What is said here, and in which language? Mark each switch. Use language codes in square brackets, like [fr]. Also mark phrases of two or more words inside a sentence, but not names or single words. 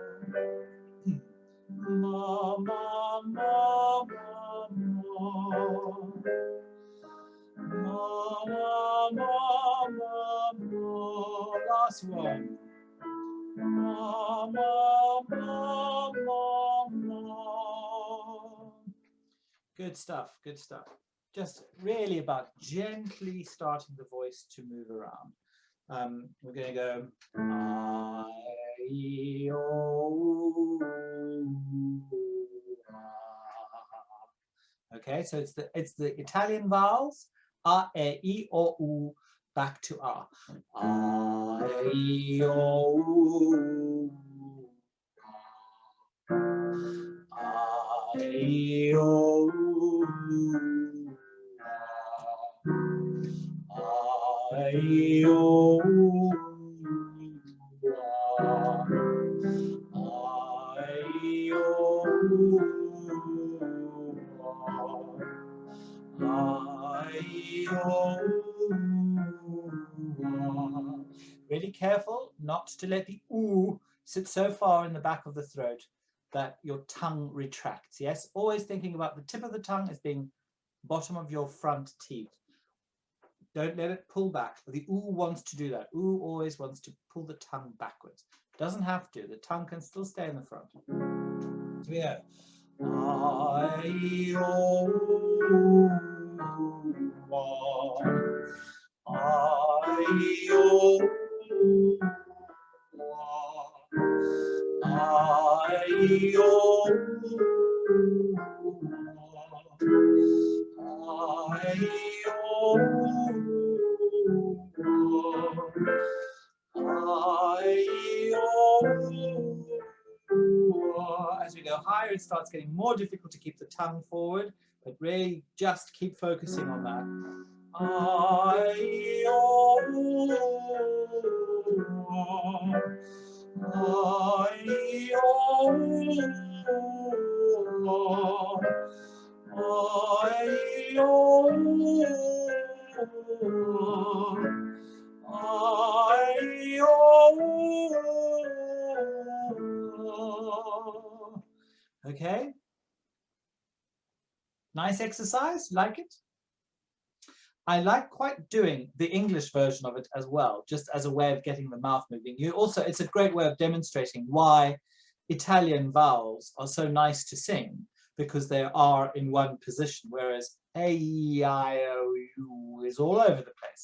[en] Ma, ma, ma, ma, ma. Ma, ma, ma, ma, ma. Last one. Ma, ma, ma, ma, ma. Good stuff, good stuff. Just really about gently starting the voice to move around. We're going to go I, E, O, A. Okay, so it's the Italian vowels, A, E, I, O, U, back to A. I, E, O, U. I, E, O, U. I, E, O, U. I, E, O, U. I, E, O, U. Really careful not to let the oo sit so far in the back of the throat that your tongue retracts. Yes, always thinking about the tip of the tongue as being bottom of your front teeth. Don't let it pull back. The oo wants to do that. Oo always wants to pull the tongue backwards. Doesn't have to. The tongue can still stay in the front. So we go. I, E, O, U, I, E, O, U, I, E, O, U, I, E, O, I, E, O. As we go higher, it starts getting more difficult to keep the tongue forward, but really just keep focusing on that. I, E, O, I, E, O, I, E, O, I, E, O. Okay? Nice exercise, like it? I like quite doing the English version of it as well, just as a way of getting the mouth moving. It's a great way of demonstrating why Italian vowels are so nice to sing, because they are in one position, whereas A, E, I, O, U is all over the place.